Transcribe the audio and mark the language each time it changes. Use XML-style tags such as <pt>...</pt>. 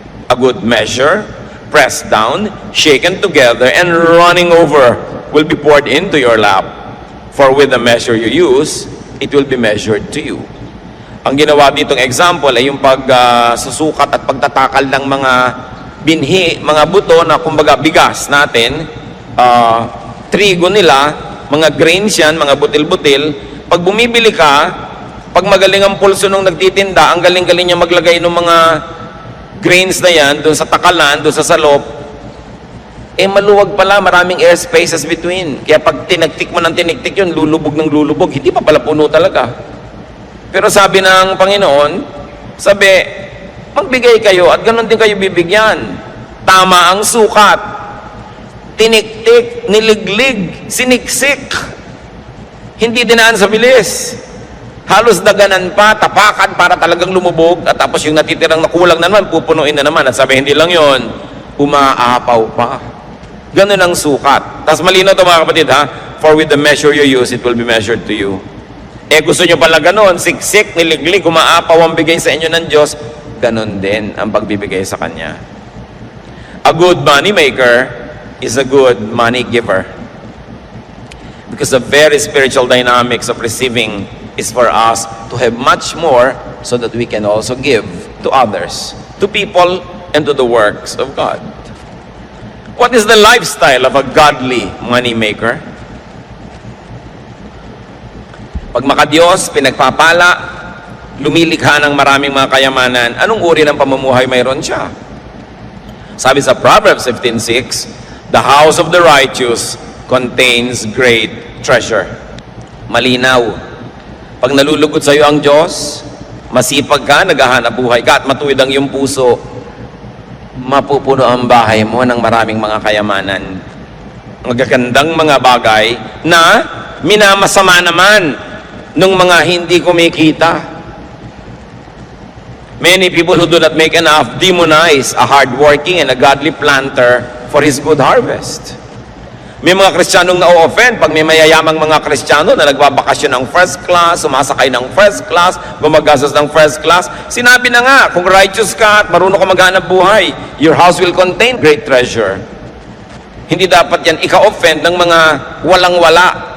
<en>A good measure, pressed down, shaken together, and running over will be poured into your lap. For with the measure you use, it will be measured to you.</en> <tl>Ang ginawa ditong example ay yung pagsusukat at pagtatakal ng mga binhi, mga buto na kumbaga bigas natin, trigo nila, mga grains yan, mga butil-butil. Pag bumibili ka, pag magaling ang pulso nung nagtitinda, ang galing-galing niya maglagay ng mga grains na yan, doon sa takalan, doon sa salop, maluwag pala, maraming</tl> <en>air spaces between.</en> <tl>Kaya pag tinagtik mo ng tinigtik yun, lulubog ng lulubog, hindi pa pala puno talaga. Pero sabi ng Panginoon, sabi, magbigay kayo at ganun din kayo bibigyan. Tama ang sukat. Tiniktik, niliglig, siniksik. Hindi dinaan sa bilis. Halos daganan pa, tapakan para talagang lumubog, at tapos yung natitirang nakulang na naman, pupunuin na naman. At sabi, hindi lang yon, umaapaw pa. Ganun ang sukat. Tapos malinaw ito mga kapatid ha,</tl> <en>for with the measure you use, it will be measured to you.</en> <tl>Gusto nyo pala ganun, siksik, niliglig, umaapaw ang bigay sa inyo ng Diyos, ganun din ang pagbibigay sa Kanya.</tl> <en>A good money maker is a good money giver. Because the very spiritual dynamics of receiving is for us to have much more so that we can also give to others, to people, and to the works of God. What is the lifestyle of a godly money maker?</en> <tl>Pag makadiyos, pinagpapala, lumilikha ng maraming mga kayamanan, anong uri ng pamumuhay mayroon siya? Sabi sa</tl> <en>Proverbs 15:6, the house of the righteous contains great treasure.</en> <tl>Malinaw. Pag nalulugod sa iyo ang Diyos, masipag ka, naghahanap buhay ka, at matuwid ang iyong puso, mapupuno ang bahay mo ng maraming mga kayamanan. Magagandang mga bagay na minamasama naman ng mga hindi kumikita.</tl> <en>Many people who do not make enough demonize a hardworking and a godly planter for his good harvest.</en> <tl>May mga Kristiyanong na-offend pag may mayayamang mga Kristiyano na nagbabakasyon ng first class, sumasakay ng first class, gumagastos ng first class. Sinabi na nga, kung righteous ka at marunong ka maghanap buhay,</tl> <en>your house will contain great treasure.</en> <tl>Hindi dapat yan ika-offend ng mga walang-wala.</tl>